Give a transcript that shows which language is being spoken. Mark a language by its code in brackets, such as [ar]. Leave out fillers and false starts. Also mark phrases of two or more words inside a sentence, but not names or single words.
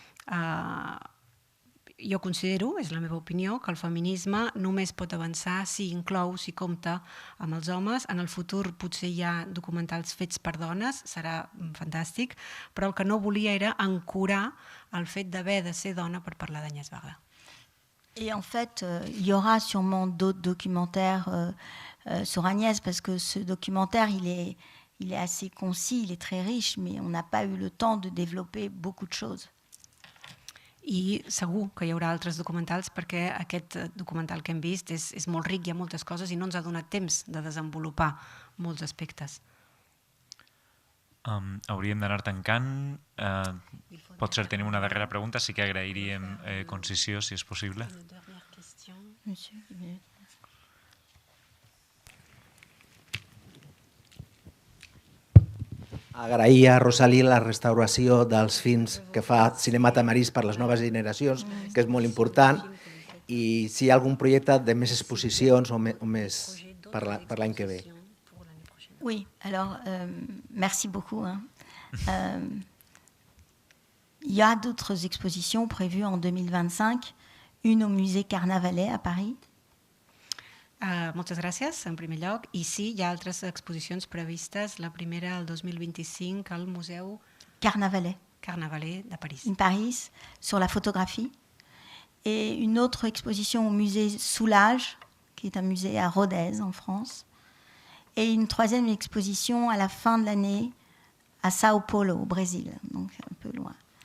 [ca] Jo considero, és la meva opinió, que el feminisme només pot avançar si inclou, si compta amb els homes. En el futur potser hi ha documentals fets per dones, serà fantàstic, però el que no volia era ancorar el fet d'haver de ser dona per parlar d'Agnès Varda. [fr] Et en fait, il y aura sûrement d'autres documentaires sur Agnès, parce que ce documentaire, il est assez concis, il est très riche, mais on n'a pas eu le temps de développer beaucoup de choses. [ca] I segur que hi haurà altres documentals perquè aquest documental que hem vist és molt ric, hi ha moltes coses i no ens ha donat temps de desenvolupar molts aspectes. Hauríem d'anar tancant. Potser tenim una darrera pregunta, sí que agrairíem concisió, si és possible. Agrair a Rosalí la restauració dels films que fa Cinema Tamarís per les noves generacions, que és molt important, i si hi ha algun projecte de més exposicions o més per l'any que ve. [fr] Oui, alors merci beaucoup. Il y a d'autres expositions prévues en 2025, une au musée Carnavalet à Paris. [ca] Moltes gràcies, en primer lloc. I sí, hi ha altres exposicions previstes. La primera, el 2025, al Museu Carnavalet de Paris. [fr] In Paris, sur la photographie. Et une autre exposition au musée Soulage, qui est un musée à Rodez, en France. Et une troisième exposition à la fin de l'année à Sao Paulo, au Brésil, donc un peu loin.